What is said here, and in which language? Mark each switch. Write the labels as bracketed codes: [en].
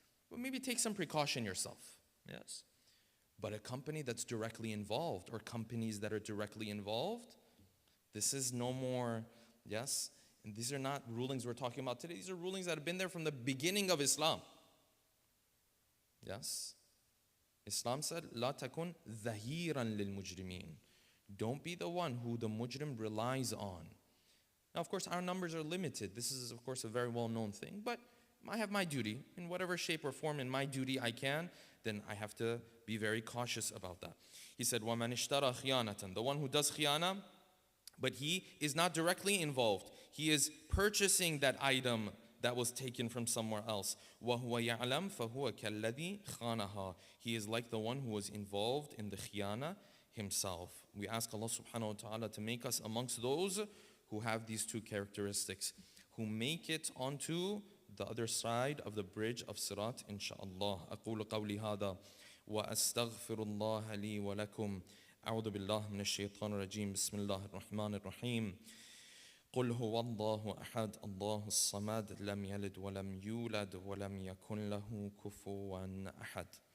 [en] But maybe take some precaution yourself. Yes. But a company that's directly involved, or companies that are directly involved, this is no more, yes? And these are not rulings we're talking about today. These are rulings that have been there from the beginning of Islam. Yes? Islam said, [ar] لا تكن ظهيرا للمجرمين. [en] Don't be the one who the mujrim relies on. Now, of course, our numbers are limited. This is, of course, a very well-known thing. But I have my duty. In whatever shape or form in my duty I can, then I have to be very cautious about that. He said, [ar] وَمَنِ اشْتَرَى خِيَانَةً. [en] The one who does khiyana, but he is not directly involved. He is purchasing that item that was taken from somewhere else. [ar] وَهُوَ يَعْلَمْ فَهُوَ كَالَّذِي خَانَهَا. [en] He is like the one who was involved in the khiyana himself. We ask Allah subhanahu wa ta'ala to make us amongst those who have these two characteristics, who make it onto the other side of the bridge of Sirat, inshallah. [ar] أقول قولي هذا وأستغفر الله لي ولكم. أعوذ بالله من الشيطان الرجيم. بسم الله الرحمن الرحيم. قل هو الله أحد الله الصمد لم يلد ولم يولد ولم يكن له كفوا أحد.